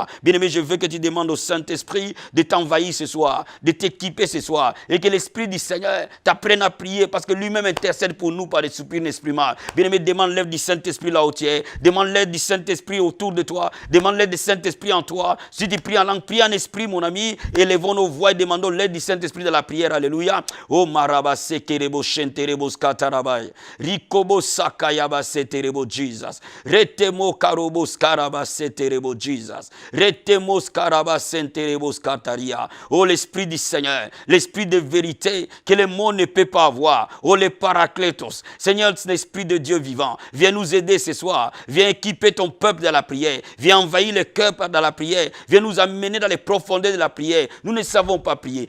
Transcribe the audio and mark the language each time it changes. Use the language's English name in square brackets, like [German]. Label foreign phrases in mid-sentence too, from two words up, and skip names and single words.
[French] Bien-aimé, je veux que tu demandes au Saint-Esprit de t'envahir ce soir, de t'équiper ce soir, et que l'Esprit du Seigneur t'apprenne à prier, parce que lui-même intercède pour nous par des soupirs inexprimables. Bien-aimé, demande l'aide du Saint-Esprit là où tu es. Demande l'aide du Saint-Esprit autour de toi. Demande l'aide du Saint-Esprit en toi. Si tu pries en langue, prie en esprit, mon ami. Élevons nos voix et demandons l'aide du Saint-Esprit dans la prière, alléluia. Oh marabase kerebo shenterebo skatarabai. Rikobo sakayaba seterebo Jesus. Retemo karobo skaraba seterebo Jesus. Retemo skaraba senterebo skataria. Oh l'Esprit du Seigneur, l'Esprit de vérité que le monde ne peut pas avoir. Oh les paraclétos. Seigneur, l'Esprit de Dieu vivant, viens nous aider ce soir. Viens équiper ton peuple dans la prière. Viens envahir le cœur dans la prière. Viens nous amener dans les profondeurs de la prière. Nous ne savons pas prier.